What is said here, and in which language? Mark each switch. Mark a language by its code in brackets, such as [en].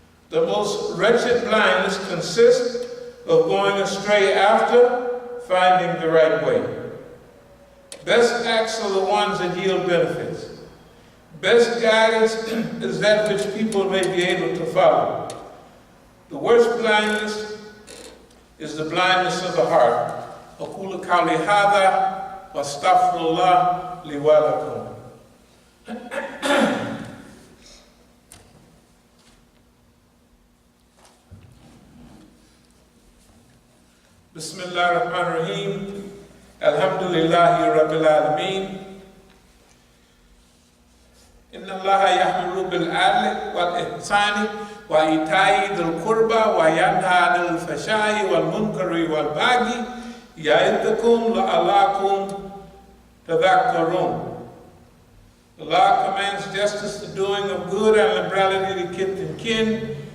[en] The most wretched blindness consists of going astray after finding the right way. Best acts are the ones that yield benefits. Best guidance is that which people may be able to follow. The worst blindness is the blindness of the heart. [ar] أقول قولي هذا واستغفر الله لي ولكم. بسم الله الرحمن الرحيم. الحمد لله رب العالمين. إن الله يأمر بالعدل والإحسان وإيتاء ذي القربى وينهى عن الفحشاء والمنكر والبغي يعظكم لعلكم تذكرون. [en] Allah commands justice, the doing of good, and liberality to kith and kin.